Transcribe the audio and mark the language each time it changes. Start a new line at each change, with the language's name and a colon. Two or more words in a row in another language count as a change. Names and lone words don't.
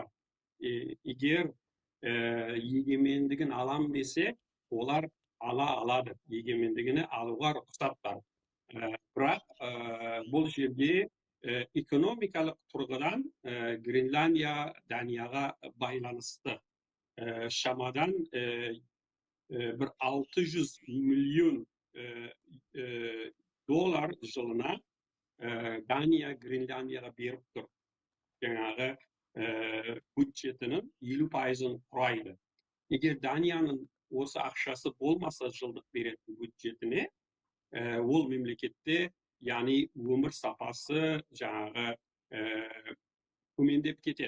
Kazakh: Егер егемендігін алам десе, олар алады. Егемендігіне алуға рұқсат бар. Бірақ бұл жерде экономикалық тұрғыдан Гренландия Данияға байланысты. Шамадан bir 600 milyon dolar жылына Дания Гренландияға беріп тұр. Жаңағы бюджетінің 50%-ын құрайды. Егер Данияның осы ақшасы болмаса жылдық беретін бюджетіне, ол мемлекетте, яғни өмір сапасы жаңағы төмендеп кетеді.